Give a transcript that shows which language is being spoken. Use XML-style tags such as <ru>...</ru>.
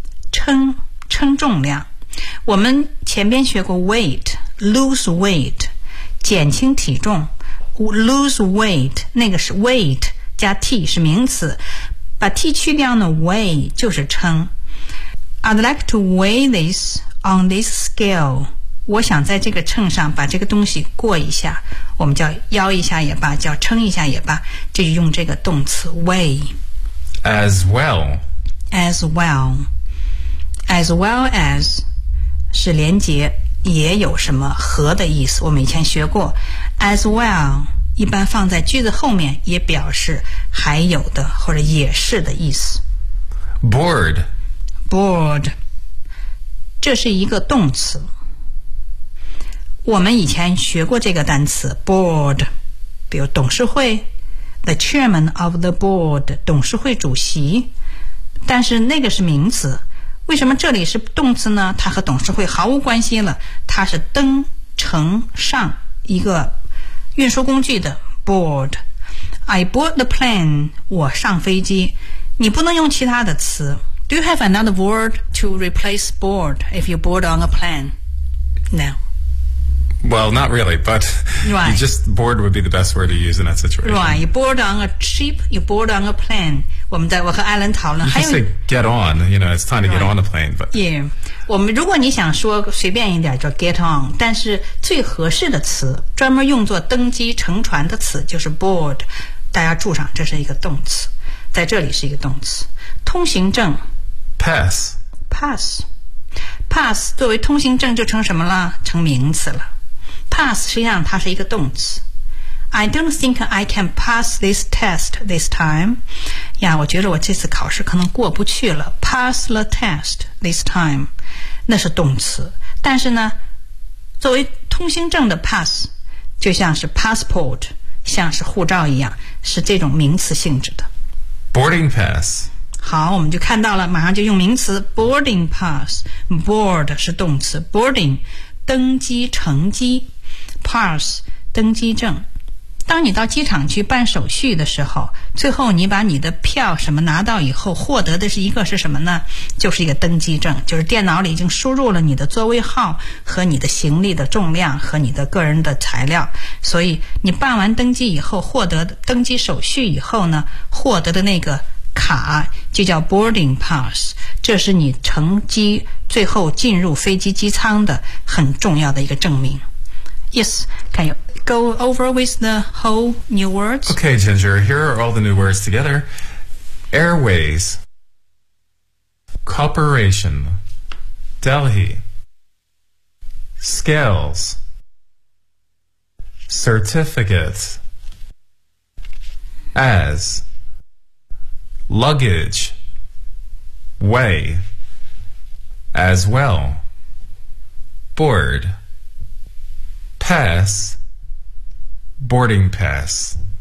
<zh>称重量。我们前边学过 weight, lose weight, 减轻体重。 Lose weight, 那个是 weight, 加 t 是名词。把 t 去掉呢 weigh 就是称。</zh> <en>I'd like to weigh this on this scale.</en> <zh>我想在这个秤上把这个东西过一下，我们叫腰一下也罢，叫称一下也罢，就用这个动词 weigh.</zh> <en>As well.</en> <zh>As well. As well as 是连接，也有什么和的意思，我们以前学过。 As well 一般放在句子后面，也表示还有的或者也是的意思。</zh> <en>Bored.</en> <zh>Bored, 这是一个动词。我们以前学过这个单词 board, 比如董事会</zh> <en>the chairman of the board,</en> <zh>董事会主席，但是那个是名词。为什么这里是动词呢？它和董事会毫无关系了，它是登乘上一个运输工具的 board.</zh> <en>I board the plane,</en> <zh>我上飞机。你不能用其他的词。</zh> <en>Do you have another word to replace board if you board on a plane? No. Well, not really, but、 right. you just board would be the best word to use in that situation. Right, you board on a ship, you board on a plane.</en> <zh>我们在我和 Alan 讨论，</zh> <en>还有 say get on, you know, it's time to、 right. get on a plane. But</en> <zh>yeah, 我们如果你想说随便一点，就 get on. 但是最合适的词，专门用作登机乘船的词就是 board. 大家注上，这是一个动词，在这里是一个动词，通行证。</zh> <en>Pass</en> <zh>作为通行证就成什么了？成名词了。Pass 实际上它是一个动词。</zh> <en>I don't think I can pass this test this time.</en> <zh>呀，我觉得我这次考试可能过不去了。</zh> <en>Pass the test this time.</en> <zh>那是动词。但是呢，作为通行证的 pass 就像是 passport, 像是护照一样，是这种名词性质的。</zh> <en>Boarding pass.</en> <zh>好，我们就看到了，马上就用名词 boarding pass. Board 是动词， boarding 登机乘机， pass 登机证。当你到机场去办手续的时候，最后你把你的票什么拿到以后，获得的是一个是什么呢？就是一个登机证，就是电脑里已经输入了你的座位号和你的行李的重量和你的个人的材料。所以你办完登机以后，获得登机手续以后呢，获得的那个卡就叫 boarding pass, 这是你乘机最后进入飞机机舱的很重要的一个证明。</zh> <en>Yes, can you go over with the whole new words? Okay, Ginger, here are all the new words together. Airways, Corporation, Delhi, Scales, Certificate, As,Luggage, weigh, as well, board, pass, boarding pass.</en>